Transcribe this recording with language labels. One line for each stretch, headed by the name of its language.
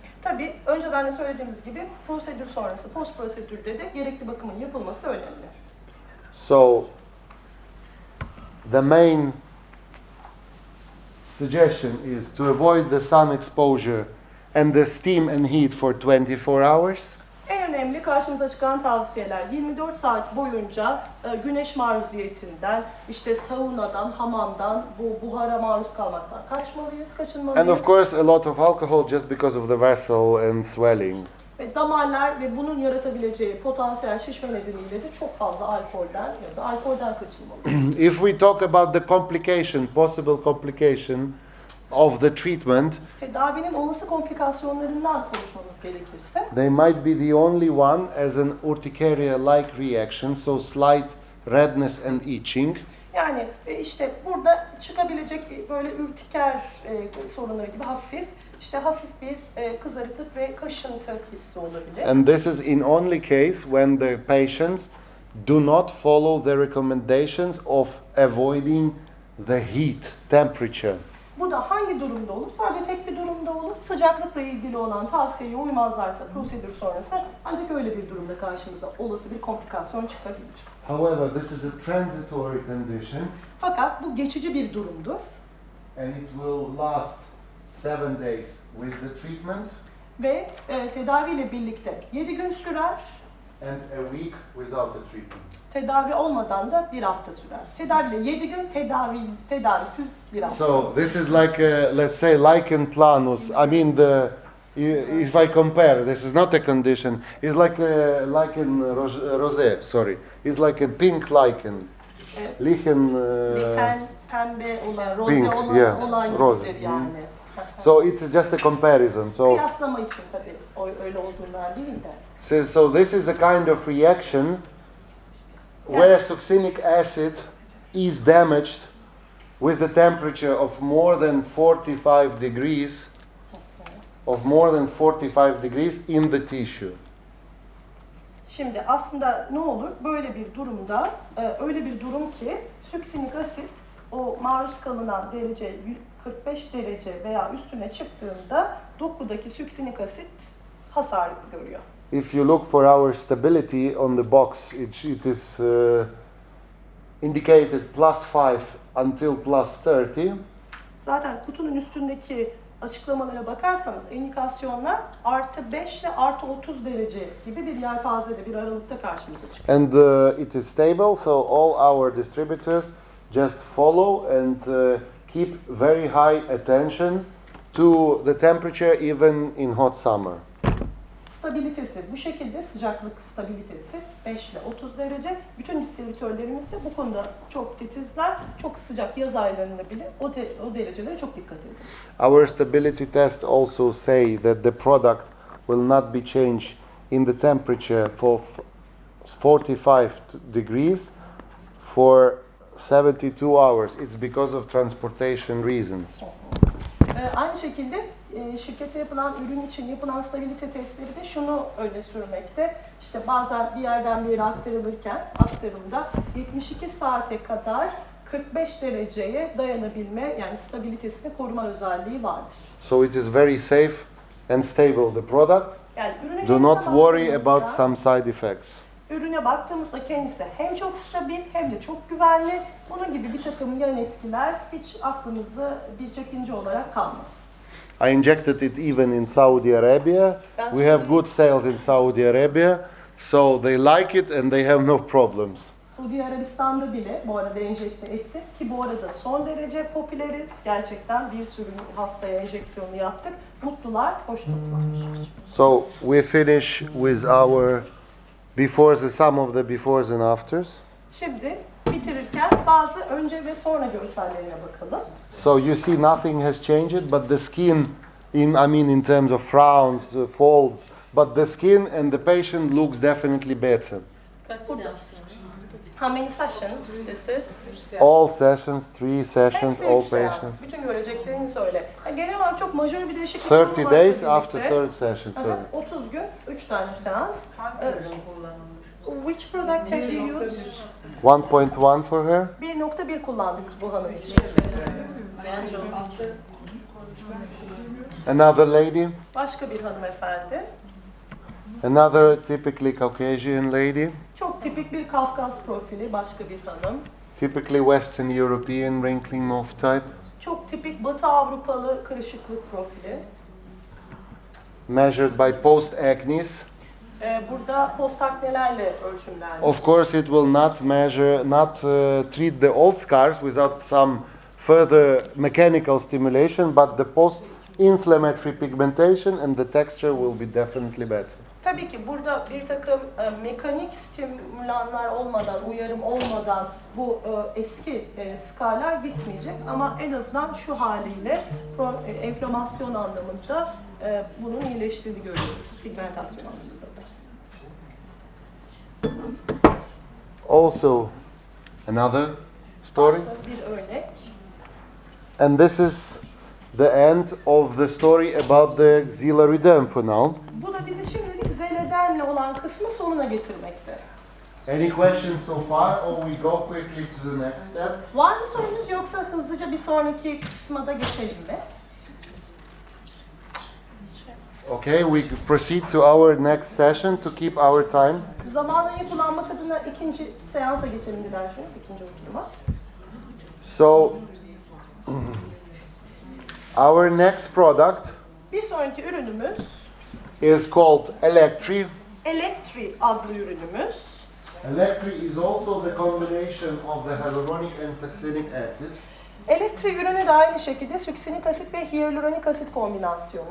Turkish: Tabii önceden de söylediğimiz gibi prosedür sonrası, post prosedürde de gerekli bakımın yapılması önemli.
English: So, the main suggestion is to avoid the sun exposure and the steam and heat for 24 hours.
Turkish: En önemli karşımıza çıkan tavsiyeler 24 saat boyunca güneş maruziyetinden, işte saunadan, hamamdan, bu buhara maruz kalmaktan kaçmalıyız, kaçınmalıyız.
English: And of course a lot of alcohol just because of the vessel and swelling.
Turkish: Ve damarlar ve bunun yaratabileceği potansiyel şişme nedeniyle de çok fazla alkolden ya da alkolden kaçınmalıyız.
English: If we talk about the possible complication of the treatment,
Turkish: Tedavinin olası komplikasyonlarından konuşmamız gerekirse,
English: they might be the only one as an urticaria-like reaction, so slight redness and itching.
Turkish: yani işte burada çıkabilecek böyle ürtiker sorunları gibi hafif bir kızarıklık ve kaşıntı hissi olabilir.
English: And this is in only case when the patients do not follow the recommendations of avoiding the heat temperature.
Turkish: Bu da hangi durumda olur? Sadece tek bir durumda olur. Sıcaklıkla ilgili olan tavsiyeye uymazlarsa prosedür sonrası ancak öyle bir durumda karşımıza olası bir komplikasyon çıkabilir.
English: However, this is a transitory condition
Turkish: Fakat bu geçici bir durumdur.
English: and it will last 7 days with the treatment
Turkish: Ve tedaviyle birlikte 7 gün sürer.
English: and a week without the treatment.
Turkish: Tedavi olmadan da bir hafta sürer. Tedaviyle 7 gün, tedavisiz bir hafta.
English: So this is like let's say lichen planus. I mean if I compare, this is not a condition. It's like lichen rosé. Sorry, it's like a pink lichen. Lichen.
Turkish: Pembe olan,
English: pink,
Turkish: roze
English: yeah,
Turkish: olan
English: rose.
Turkish: gibidir yani.
English: So it's just a comparison. So
Turkish: Kıyaslama için tabii öyle olduğundan değil de.
English: so this is a kind of reaction where succinic acid is damaged with the temperature of more than 45 degrees, in the tissue.
Turkish: Şimdi aslında ne olur? Böyle bir durumda, öyle bir durum ki süksinik asit o maruz kalınan derece 45 derece veya üstüne çıktığında dokudaki süksinik asit hasar görüyor.
English: If you look for our stability on the box, it is indicated +5 until +30.
Turkish: Zaten kutunun üstündeki açıklamalara bakarsanız indikasyonlar +5 ile +30 derece gibi bir yelpazede, bir aralıkta karşımıza çıkıyor.
English: And it is stable, so all our distributors just follow and keep very high attention to the temperature even in hot summer.
Turkish: Stabilitesi bu şekilde, sıcaklık stabilitesi 5 ile 30 derece. Bütün distribütörlerimiz de bu konuda çok titizler. Çok sıcak yaz aylarında bile o derecelere çok dikkat edin.
English: Our stability tests also say that the product will not be changed in the temperature for 45 degrees for 72 hours. It's because of transportation reasons.
Turkish: Aynı şekilde şirkette yapılan, ürün için yapılan stabilite testleri de şunu öne sürmekte. İşte bazen bir yerden bir yere aktarımda 72 saate kadar 45 dereceye dayanabilme, yani stabilitesini koruma özelliği vardır.
English: So it is very safe and stable, the product.
Turkish: Yani ürüne
English: Do not worry
Turkish: baktığımızda-
English: about some side effects.
Turkish: Ürüne baktığımızda kendisi hem çok stabil hem de çok güvenli. Bunun gibi bir takım yan etkiler hiç aklınızı bir çekince olarak kalmaz.
English: I injected it even in Saudi Arabia. We have good sales in Saudi Arabia, so they like it and they have no problems.
Turkish: Suudi Arabistan'da bile bu arada enjekte etti ki bu arada son derece popüleriz. Gerçekten bir sürü hastaya enjeksiyonu yaptık. Mutlular, hoşnutlar.
English: So we finish with our some of the befores and afters.
Turkish: Şimdi bitirirken bazı önce ve sonra görsellerine bakalım.
English: So you see nothing has changed, but the skin, in terms of frowns, folds, but the skin and the patient looks definitely better.
Turkish: Kaç seans sonra?
English: How many sessions this is? All sessions, 3 sessions,
Turkish: Hepsi
English: all
Turkish: 3 seans.
English: patients.
Turkish: Bütün göreceklerini söyle. Yani genel olarak çok majör bir değişiklik
English: 30
Turkish: var
English: days
Turkish: birlikte.
English: after third session, sorry.
Turkish: 30 gün, 3 tane seans. Hangi ürün kullanılmış?
English: Which product have you used? 1.1 for her.
Turkish: 1.1 kullandık bu hanım için. Bence altı.
English: Another lady,
Turkish: Başka bir hanımefendi.
English: another typically Caucasian lady,
Turkish: Çok tipik bir Kafkas profili, başka bir hanım.
English: typically Western European wrinkling mouth type,
Turkish: Çok tipik Batı Avrupalı kırışıklık profili.
English: measured by post-acnes.
Turkish: Burada postaknelerle ölçümlenmiş.
English: Of course, it will not treat the old scars without some further mechanical stimulation, but the post-inflammatory pigmentation and the texture will be definitely better.
Turkish: Tabii ki burada bir takım mekanik stimülanlar olmadan, uyarım olmadan bu eski skarlar gitmeyecek. Ama en azından şu haliyle enflamasyon anlamında bunun iyileştiğini görüyoruz, pigmentasyon anlamında.
English: Also, another story,
Turkish: Başka bir örnek.
English: and this is the end of the story about the Xelarederm for now.
Turkish: Bu da bizi şimdilik Xelarederm'le olan kısmı sonuna getirmekte.
English: Any questions so far, or we go quickly to the next step?
Turkish: Var mı sorunuz, yoksa hızlıca bir sonraki kısma da geçelim mi?
English: Okay, we proceed to our next session to keep our time.
Turkish: Zamanlayı kullanmak adına ikinci seansa geçelim dilerseniz, ikinci oturuma.
English: So, our next product
Turkish: Bir sonraki ürünümüz
English: is called Electri.
Turkish: Electri adlı ürünümüz.
English: Electri is also the combination of the hyaluronic and succinic acid.
Turkish: Electri ürünü de aynı şekilde süksinik asit ve hyaluronik asit kombinasyonu.